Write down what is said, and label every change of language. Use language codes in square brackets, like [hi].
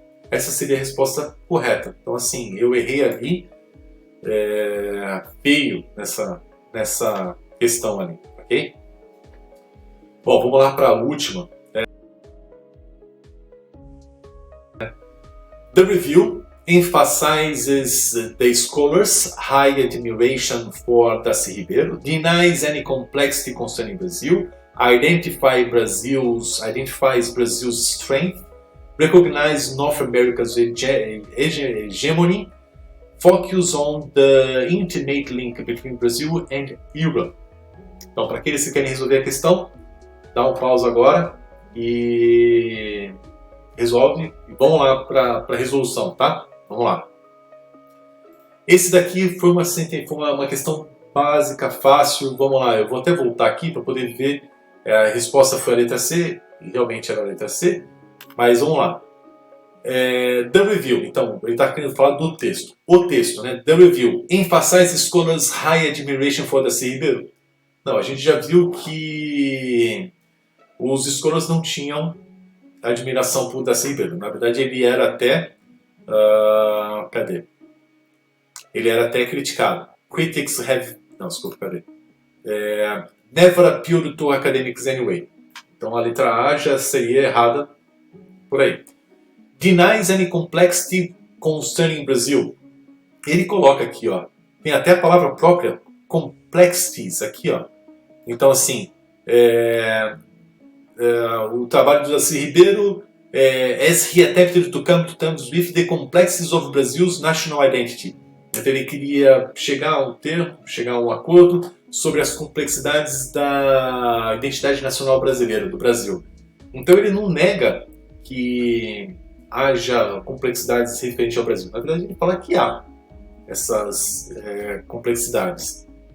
[pt] Essa seria a resposta correta. Então, assim, eu errei ali feio nessa questão ali, ok? Bom, vamos lá para a última. [en] The review emphasizes the scholar's high admiration for Darcy Ribeiro, denies any complexity concerning Brazil, identifies Brazil's strength, recognizes North America's hegemony, focus on the intimate link between Brazil and Europe. [pt] Então, para aqueles que querem resolver a questão, dá um pause agora e resolve. E vamos lá para a resolução, tá? Vamos lá. Esse daqui foi uma questão básica, fácil. Vamos lá, eu vou até voltar aqui para poder ver. A resposta foi a letra C, e realmente era a letra C. Mas vamos lá. [en] The review, [pt] então, ele está querendo falar do texto. O texto, né? [en] The review emphasizes scholars' high admiration for Darcy Ribeiro. [pt] Não, a gente já viu que os scholars não tinham admiração por Darcy Ribeiro. Na verdade, ele era até... Ele era até criticado. [en] Critics have... [pt] Não, desculpa, cadê? [en] Never appealed to academics anyway. [pt] Então a letra A já seria errada por aí. [en] Denies any complexity concerning Brazil. [pt] Ele coloca aqui, ó. Tem até a palavra própria, complexities, aqui, ó. Então, assim, o trabalho do Darcy Ribeiro, [en] as he attempted to come to terms with the complexities of Brazil's national identity. [pt] Então, ele queria chegar a um termo, chegar a um acordo sobre as complexidades da identidade nacional brasileira, do Brasil. Então, ele não nega que haja complexidades referentes ao Brasil. Na verdade, ele fala que há essas complexidades.